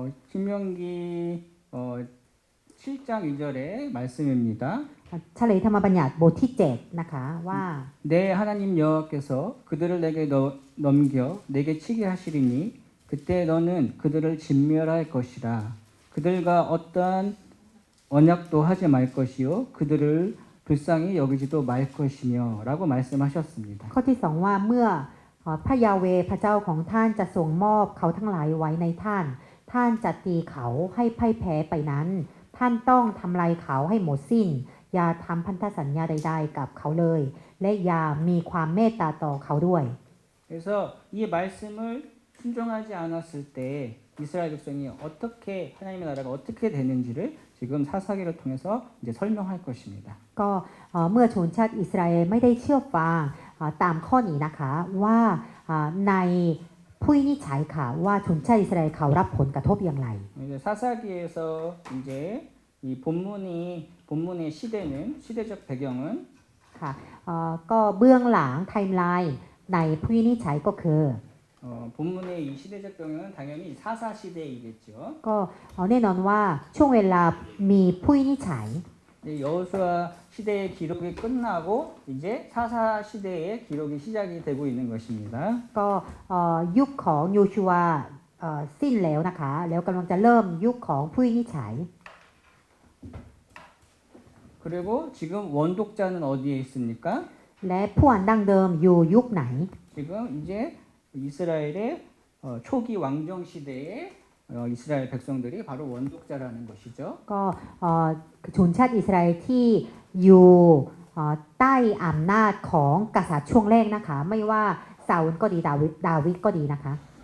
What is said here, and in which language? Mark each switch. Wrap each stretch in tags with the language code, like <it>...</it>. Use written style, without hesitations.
<ko>신명기 7장 2절의 말씀입니다.</ko> <th>เฉลยธรรมบัญญัติบทที่7นะคะว่า</th> <ko>내 하나님 여호와께서 그들을 내게 넘겨 내게 치게 하시리니 그때 너는 그들을 진멸할 것이라. 그들과 어떠한 언약도 하지 말 것이요 그들을 불쌍히 여기지도 말 것이며라고 말씀하셨습니다.</ko> <th>ข้อที่สองว่าเมื่อพระยาเวห์พระเจ้าของท่านจะทรงมอบเขาทั้งหลายไว้ในท่าน ท่านจะตีเขาให้พ่ายแพ้ไปนั้น ท่านต้องทำลายเขาให้หมดสิ้น อย่าทำพันธสัญญาใดๆกับเขาเลย และอย่ามีความเมตตาต่อเขาด้วย</th> <ko>그래서 이 말씀을 순종하지 않았을 때 이스라엘 백성이 어떻게 하나님의 나라가 어떻게 되는지를 지금 사사기를 통해서 이제 설명할 것입니다.</ko> <th>ก็เมื่อชนชาติอิสราเอลไม่ได้เชื่อฟังตามข้อนี้นะคะว่าในผู้วินิจฉัยค่ะว่าชนชาติอิสราเอลเขารับผลกระทบอย่างไร</th> <ko>이제 사사기에서 이제 이 본문의 시대적 배경은</ko> <th>ค่ะก็เบื้องหลังไทม์ไลน์ในผู้วินิจฉัยก็คือ</th> <ko>본문의 이 시대적 배경은 당연히 사사 시대이겠죠.</ko> <th>ก็แน่นอนว่าช่วงเวลามีผู้วินิจฉัย</th> <ko>여호수아 시대의 기록이 끝나고 이제 사사 시대의 기록이 시작이 되고 있는 것입니다.</ko> <th>ก็ยุคของโยชูวาสิ้นแล้วนะคะ แล้วกำลังจะเริ่มยุคของผู้วินิจฉัย</th> <ko>그리고 지금 원독자는 어디에 있습니까?</ko> <th>และผู้อ่านดั้งเดิมอยู่ยุคไหน</th> <ko>지금 이제 이스라엘의 초기 왕정 시대의 이스라엘 백성들이 바로 원독자라는 것이죠.</ko> <th>ก็ชนชาติอิสราเอลที่อยู่ใต้อำนาจของกษัตริย์ช่วงแรกนะคะ ไม่ว่าซาอุลก็ดีดาวิดก็ดีนะคะ</th>